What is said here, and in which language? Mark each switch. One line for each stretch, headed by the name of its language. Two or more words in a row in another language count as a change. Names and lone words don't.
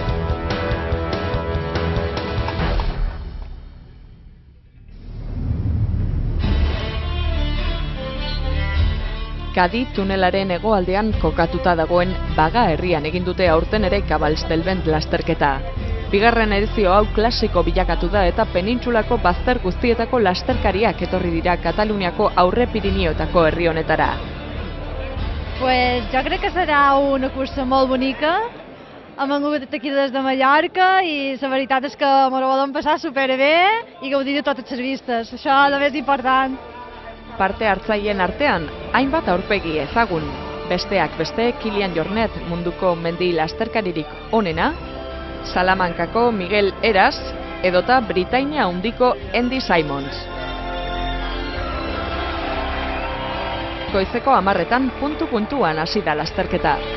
Basque: Kadi tunelaren hegoaldean kokatuta dagoen Baga herrian egin dute aurten ere Cabals del Vent lasterketa. Bigarren edizio hau klasiko bilakatu da eta penintsulako bazter guztietako lasterkariak etorri dira Kataluniako Aurre Pirinioetako herri honetara.
Catalan: Pues jo crec que serà una cursa molt bonica. Hem vingut aquí des de Mallorca i la veritat és que m'ho volem passar superbé i gaudir de totes les vistes. Això és el més important.
Basque: Parte hartzaileen artean, hainbat aurpegi ezagun. Besteak beste, Kilian Jornet munduko mendi lasterkaririk onena, Salamankako Miguel Eras, edota Britainia handiko Andy Simons. Goizeko 10:00 puntu-puntuan hasi da lasterketa.